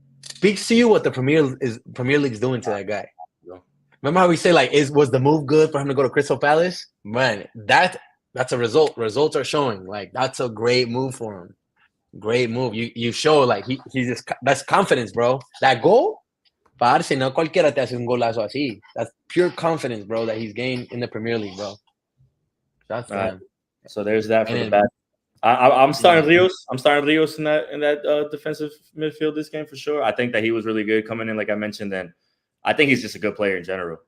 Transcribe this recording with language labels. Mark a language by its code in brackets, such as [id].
[en] speaks to you what the Premier League's doing to that guy. Remember how we say like, was the move good for him to go to Crystal Palace? Man, that's a result. Results are showing like that's a great move for him. Great move. You show like he's just that's confidence, bro. That goal, [es] parce, no cualquiera te hace un golazo así. [en] That's pure confidence, bro, that he's gained in the Premier League, bro. That's him. So there's that for the back. I'm starting Rios. I'm starting Rios in that defensive midfield this game for sure. I think that he was really good coming in, like I mentioned, and I think he's just a good player in general.